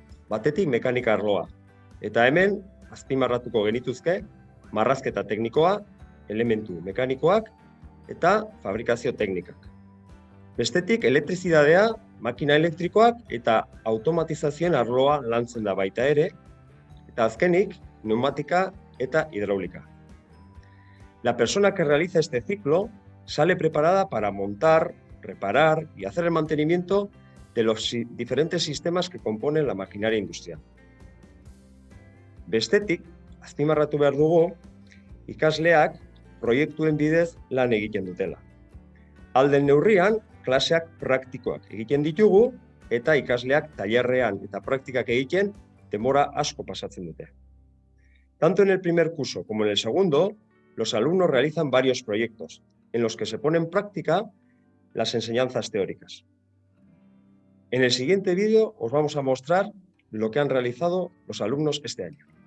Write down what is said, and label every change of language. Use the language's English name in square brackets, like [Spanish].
[Basque] Batetik mekanika arloa, eta hemen azpimarratuko genituzke marrazketa teknikoa, elementu mekanikoak eta fabrikazio teknikak. Bestetik elektrizidadea, makina elektrikoak eta automatizazioen arloa lantzen da baita ere, eta azkenik pneumatika eta hidraulika. [Spanish] La persona que realiza este ciclo sale preparada para montar, reparar y hacer el mantenimiento de los diferentes sistemas que componen la maquinaria industrial. [Basque] Bestetik, azpimarratu behar dugu, ikasleak proiektuen bidez lan egiten dutela. Ahal den neurrian, klaseak praktikoak egiten ditugu eta ikasleak tailerrean eta praktikak egiten denbora asko pasatzen dute. [Spanish] Tanto en el primer curso como en el segundo, los alumnos realizan varios proyectos en los que se pone en práctica las enseñanzas teóricas. En el siguiente vídeo os vamos a mostrar lo que han realizado los alumnos este año.